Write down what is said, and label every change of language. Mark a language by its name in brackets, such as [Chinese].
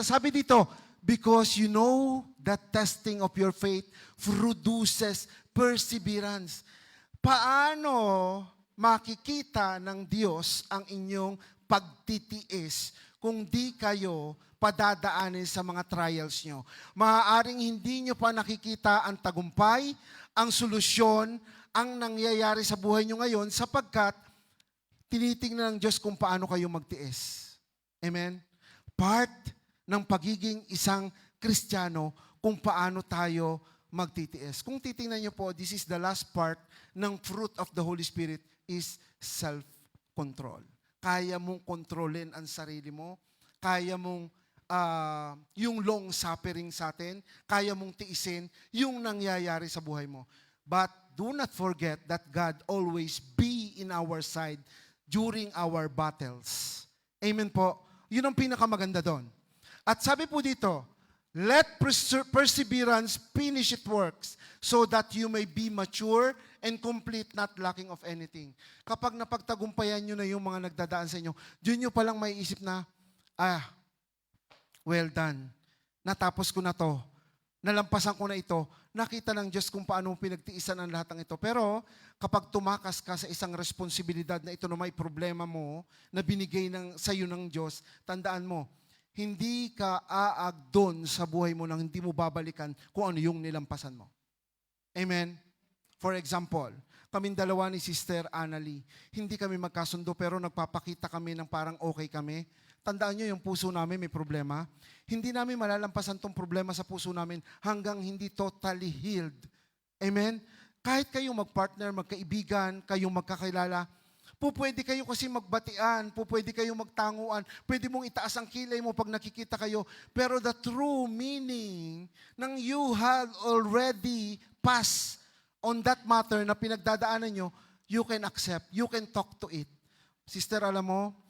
[Filipino] Sabi dito, [English] because you know that testing of your faith produces perseverance. [Filipino] Paano makikita ng Diyos ang inyong pagtitiis kung di kayo padadaanin sa mga trials nyo? Maaaring hindi nyo pa nakikita ang tagumpay, ang solusyon, ang nangyayari sa buhay nyo ngayon sapagkat tinitingnan ng Diyos kung paano kayo magtiis. Amen? Part ng pagiging isang Kristiyano kung paano tayo magtitiis. Kung titingnan nyo po, [English] this is the last part ng fruit of the Holy Spirit is self-control. [Filipino] Kaya mong kontrolin ang sarili mo, kaya mong yung long suffering sa atin, kaya mong tiisin yung nangyayari sa buhay mo. [English] But do not forget that God always be in our side during our battles. [Filipino] Amen po. Yun ang pinakamaganda doon. At sabi po dito, [English] let perseverance finish its works so that you may be mature and complete, not lacking of anything. [Filipino] Kapag napagtagumpayan nyo na yung mga nagdadaan sa inyo, dun nyo palang may isip na, [English] well done. [Filipino] Natapos ko na to. Nalampasan ko na ito. Nakita ng Diyos kung paano pinagtiisan ang lahat ng ito. Pero kapag tumakas ka sa isang responsibilidad na ito na may problema mo, na binigay sa iyo ng Diyos, tandaan mo, hindi ka aag doon sa buhay mo nang hindi mo babalikan kung ano yung nilampasan mo. Amen? [English] For example, [Filipino] kaming dalawa ni Sister Annalie, hindi kami magkasundo pero nagpapakita kami ng parang okay kami. Tandaan nyo, yung puso namin may problema. Hindi namin malalampasan tong problema sa puso namin hanggang hindi totally healed. Amen? Kahit kayong magpartner, magkaibigan, kayong magkakilala, pwede kayo kasi magbatian, pwede kayong magtanguan, pwede mong itaas ang kilay mo pag nakikita kayo. [English] Pero the true meaning ng you have already passed on that matter [Filipino] na pinagdadaanan nyo, [English] you can accept, you can talk to it. Sister, [Filipino] alam mo,